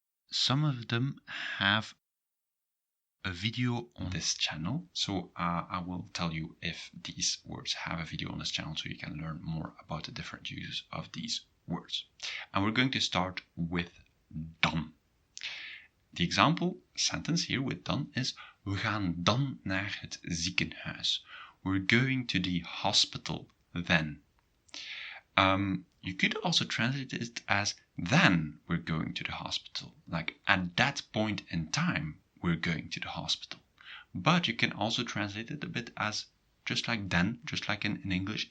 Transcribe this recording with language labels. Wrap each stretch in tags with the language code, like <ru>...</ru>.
<en>Some of them have a video on this channel. So I will tell you if these words have a video on this channel so you can learn more about the different uses of these words. And we're going to start with dan. The example sentence here with dan is,</en> <nl>we gaan dan naar het ziekenhuis.</nl> <en>We're going to the hospital then. You could also translate it as, then we're going to the hospital. Like, at that point in time, we're going to the hospital. But you can also translate it a bit as just like then, just like in English.</en>